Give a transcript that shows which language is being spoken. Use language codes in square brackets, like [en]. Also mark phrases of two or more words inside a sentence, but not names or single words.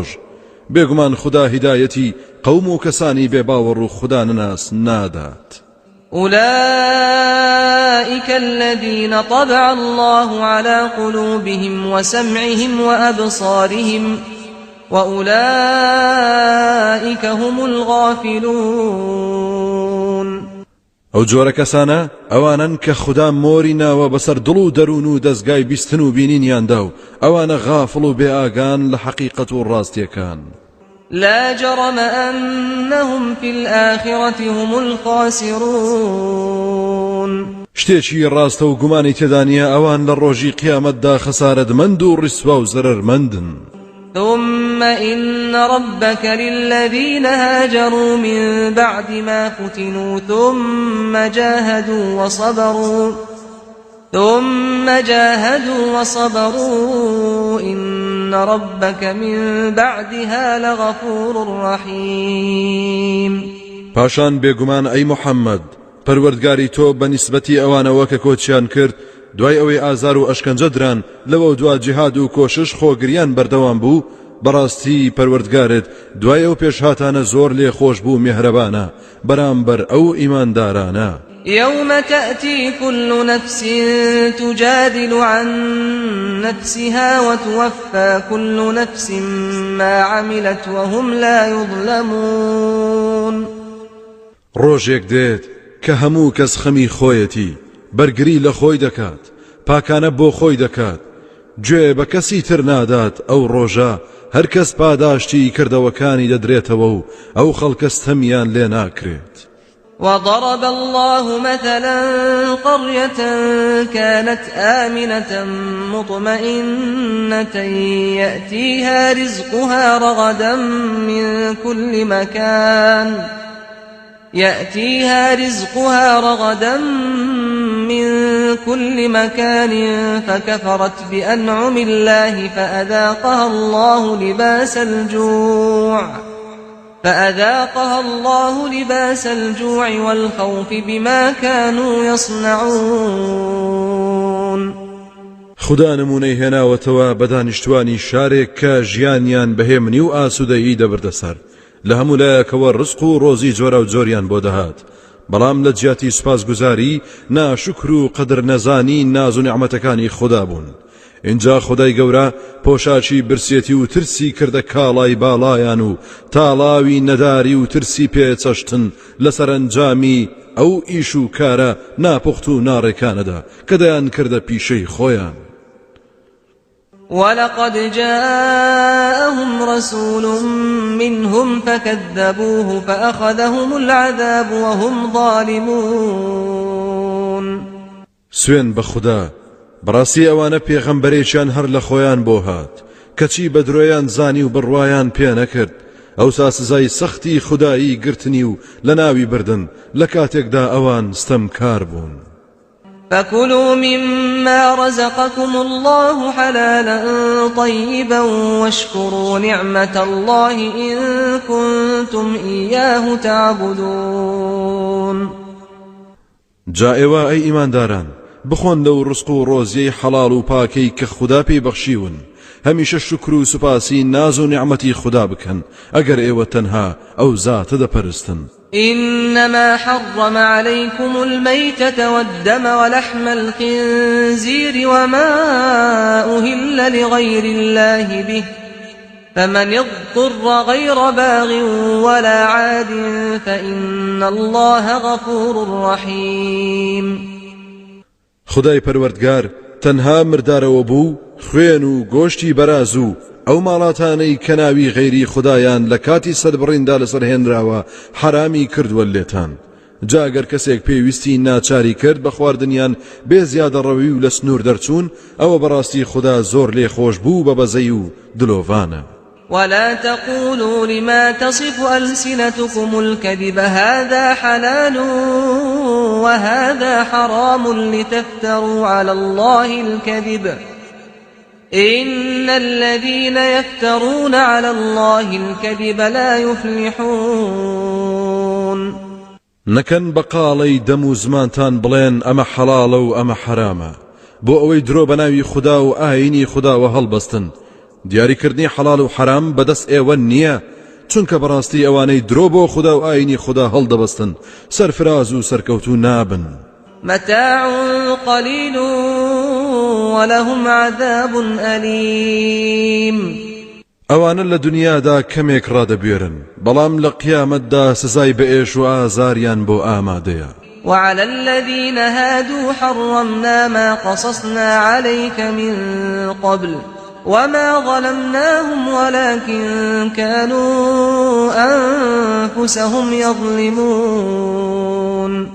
[ckb] بێگومان خوددا هیدایەتی قەوم و کەسانی بێباوەڕ و خوددا نەناس نادات. [ar] أولئك الذين طبع الله على قلوبهم وسمعهم وأبصارهم وأولئك هم الغافلون. [ckb] ئەو جۆرە کەسانە ئەوانن کە خوددا مۆری ناوە بەسەر دڵ و دەروون و دەستگای بیستن و بینینیاندا و ئەوانە غافڵ و بێئاگان لە حەقیقەت و ڕاستیەکان. [ar] لا جرم أنهم في الآخرة هم الخاسرون. [ckb] شتێکی ڕاستە و گومانی تێدا نیە ئەوان لە ڕۆژی قیامەتدا خەسارەتمەند و ڕیسوا و زەرەرمەندن. [ar] ثم إن ربك للذين هاجروا من بعد ما فتنوا ثم جاهدوا وصبروا إن ربك من بعدها لغفور رحيم. [ckb] پاشان بێگومان ئەی محەممەد پەروەردگاری تۆ بە نیسبەتی ئەوانەوە کە کۆچیان کرد دوای ئەوەی ئازار و ئەشکەنجە دران لەوە دوا جیهاد و کۆشش خۆگریان بەردەوام بوو، بەڕاستی پەروەردگارت دوای ئەو پێشهاتانە زۆر لێ خۆش بوو میهرەبانە بەرامبەر ئەو ئیماندارانە. [ar] يوم تأتي كل نفس تجادل عن نفسها وتوفى كل نفس ما عملت وهم لا يظلمون. [ckb] ڕۆژێک دێت کە هەموو کەس خەمی خۆیەتی بەرگری لە خۆی دەکات، پاکانە بۆ خۆی دەکات، گوێ بە کەسی تر نادات. ئەو ڕۆژە هەر کەس پاداشتی کردەوەکانی دەدرێتەوە و ئەو خەڵکەس تەمیان لێ ناکرێت. [ar] وضرب الله مثلا قرية كانت آمنة مطمئنة يأتيها رزقها رغدا من كل مكان فكفرت بأنعم الله فأذاقها الله لباس الجوع والخوف بما كانوا يصنعون. [ckb] خدا نمونەی هێناوەتەوە بە دانیشتوانی شارێک کە ژیانیان بەهێمنی و ئاسوودەیی دەبردەسەر، لە هەموو لایەکەوە ڕزق و ڕۆزی جۆرە و جۆریان بۆ دەهات، بەڵام لە جیاتی سوپاسگوزاری ناشکر و قەدر نەزانی ناز و نیعمەتەکانی خدا بوون. اینجا خدای گەورە پۆشاچی برسێتی و ترسی کردە کاڵای باڵایان و تاڵاوی نەداری و ترسی پێچەشتن لە سەرنجامی ئەو ئیش و کارە ناپوخت و ناڕێکانەدا کە دەیان کردە پیشەی خۆیان. [ar] ولقد جاءهم رسول منهم فكذبوه فأخذهم العذاب وهم ظالمون. [ckb] سوێن بە خوددا بەڕاستی ئەوانە پێغەمبەرێکیان هەر لە خۆیان بۆ هات، کەچی بە درۆیان زانی و بڕوایان پێ نەکرد. ئەوسا سزای سەختی خودایی گرتنی و لە ناوی بردن لە کاتێکدا ئەوان ستەمکار بوون. [ar] فكلوا مما رزقكم الله حلالا طيبا واشكروا نعمة الله إن كنتم إياه تعبدون. [ckb] جا ئێوە ئەی ئیمانداران بخۆن لەو ڕزق و ڕۆزیەی حەڵاڵ و پاکەی کە خوددا پێی بەخشیون، هەمیشە شکر و سوپاسی ناز و نیعمەتی خوددا بکەن ئەگەر ئێوە تەنها ئەو زاتە دەپەرستن. [ar] إنما حرم عليكم الميتة والدم ولحم الخنزير وما أهل لغير الله به فمن اضطر غير باغ ولا عاد فإن الله غفور رحيم. [ckb] خدای پەروەردگار تەنها مردارەوە بوو، خوێن و گۆشتی بەراز و ئەو ماڵاتانەی کە ناوی غەیری خودایان لە کاتی سەربڕیندا لەسەرهێنراوە حرامی کردووە لێتان. جا ئەگەر کەسێک پێویستی ناچاری کرد بە خواردنیان بێ زیادەڕەوی و لە سنوور دەرچوون، ئەوە بەڕاستی خوددا زۆر لێخۆش بوو بە بەزەی و دلۆڤانە. [ar] ولا تقولوا لما تصف ألسنتكم الكذب هذا حلال وهذا حرام لتفتروا على الله الكذب إن الذين يفترون على الله الكذب لا يفلحون. [ckb] نەکەن بەقاڵەی دەم و زمانتان بڵێن ئەمە حەڵاڵە و ئەمە حرامە بۆ ئەوەی درۆ بە ناوی خوددا و ئاینی خودداوە هەڵبەستن. دیاریکردنی حەڵاڵ و حرام بەدەست ئێوە نییە، چونکە بەڕاستی ئەوانەی درۆ بۆ خوددا و ئاینی خوددا هەڵدەبەستن سەرفراز و سەرکەوتوو نابن. [ar] متاع قليل ولهم عذاب أليم. [ckb] ئەوانە لە دنیادا کەمێک ڕادەبوێرن، بەڵام لە قیامەتدا سزای بەئێش و ئازاریان بۆ ئامادەیە. [ar] وعلى الذين هادوا حرمنا ما قصصنا عليك من قبل وما ظلمناهم ولكن كانوا أنفسهم يظلمون.